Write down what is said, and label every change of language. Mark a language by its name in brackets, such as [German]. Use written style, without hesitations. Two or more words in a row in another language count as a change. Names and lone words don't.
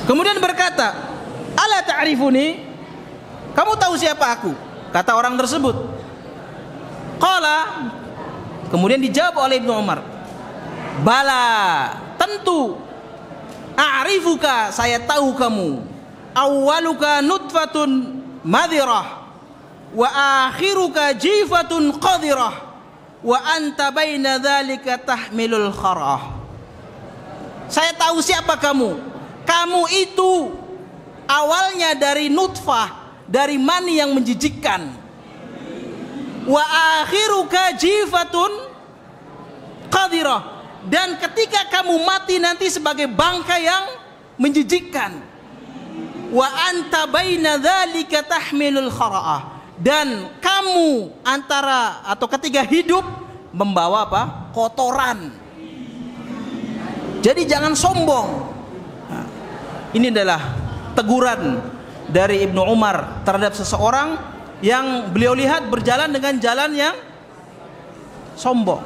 [Indonesian] Kemudian berkata, [Arabic] "ألا تعرفني?" [Indonesian] Kamu tahu siapa aku? Kata orang tersebut. Qala, kemudian dijawab oleh Ibnu Umar, "Bala, tentu. A'rifuka, saya tahu kamu. [Arabic] أولك نطفة مذرة وآخرك جيفة قذرة وأنت بين ذلك تحمل الخرء." [Indonesian] Saya tahu siapa kamu. Kamu itu awalnya dari nutfah, dari mani yang menjijikkan. [Arabic] وآخرك جيفة قذرة, [Indonesian] dan ketika kamu mati nanti sebagai bangkai yang menjijikkan. [Arabic] وأنت بين ذلك تحمل الخراءة, [Indonesian] dan kamu antara atau ketika hidup membawa apa? Kotoran. Jadi jangan sombong. Nah, ini adalah teguran dari Ibnu Umar terhadap seseorang yang beliau lihat berjalan dengan jalan yang sombong.